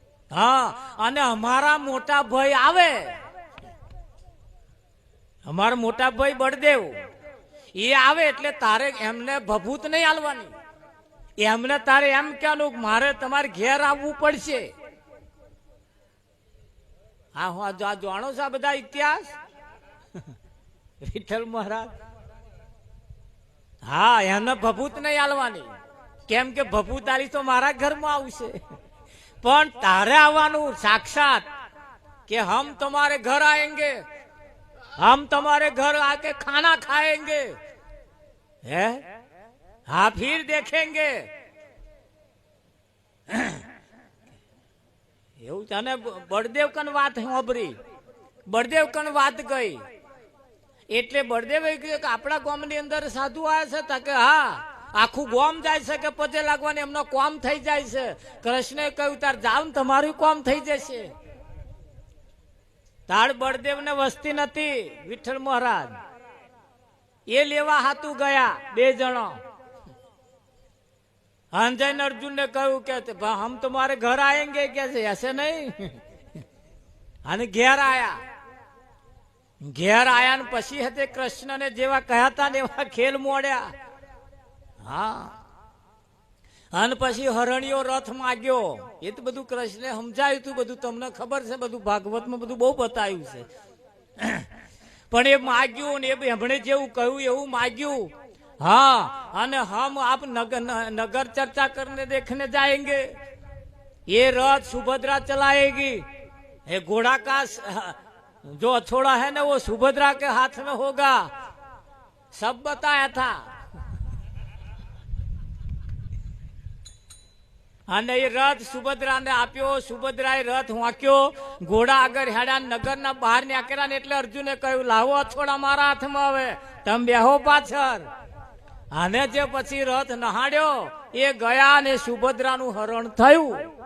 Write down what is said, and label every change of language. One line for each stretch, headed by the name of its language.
Gujarati: હા અને અમારા મોટા ભાઈ આવે, અમારા મોટા ભાઈ બળદેવ એ આવે એટલે તારે એમને ભભૂત નહીં આલવાની, એમને તારે એમ કહેવાનું મારે તમારે ઘેર આવવું પડશે. હા હું જાણો છો આ બધા ઇતિહાસ વિઠ્ઠલ મહારાજ. હા એને ભભૂત નહીં આલવાની, કેમ કે ભભૂત આલી તો મારા ઘરમાં આવશે. પણ તારે આવવાનું સાક્ષાત કે
Hindi: હમ તમારે ઘર આएंगे, हम तुम्हारे घर आके खाना खाएंगे, है हाँ फिर देखेंगे.
Gujarati: એવું તને બળદેવ કન વાત સાંભળી, બળદેવ કન વાત ગઈ એટલે બળદેવ કહ્યું કે આપણા ગામની અંદર સાધુ આવ્યા છે કે હા આખું ગામ જાય છે કે પજે લાગવાની એમનો કોમ થઈ જાય છે. કૃષ્ણે કહ્યું તાર જાવ ને તમારું કોમ થઈ જશે. તાળ બળદેવ ને વસ્તી નથી, વિઠ્ઠલ મહારાજ એ લેવા હાતું ગયા બે જણો. અંજન અર્જુન ને કહ્યું કે
Hindi: હમ તમારે ઘર આएंगे
Gujarati: કે
Hindi: ऐसे नहीं.
Gujarati: અને ઘેર આયા, ઘેર આયા ને પછી હતે કૃષ્ણ ને જેવા કહ્યા હતા ને એવા ખેલ મોડ્યા. હા અને પછી હરણીયો રથ માગ્યો. એ તો બધું કૃષ્ણે સમજાયું હતું, બધું તમને ખબર છે, બધું ભાગવતમાં બધું બહુ બતાવ્યું છે. પણ એ માગ્યું ને એ હમણે જેવું કહ્યું એવું માગ્યું.
Hindi: हाँ अने हम आप नगर चर्चा करने देखने जाएंगे. ये रथ सुभद्रा चलाएगी, ये घोड़ा का जो अछोड़ा है ना वो सुभद्रा के हाथ में होगा, सब बताया था.
Gujarati: અને એ રથ સુભદ્રા ને આપ્યો, સુભદ્રાએ રથ વાંક્યો, ઘોડા આગળ હેડા, નગર ના બહાર નીકળ્યા ને એટલે અર્જુને કહ્યું લાવો અછોડા મારા હાથમાં, હવે તમે બેહો પાછળ. અને જે પછી રથ નહાડ્યો એ ગયા ને સુભદ્રાનું હરણ થયું.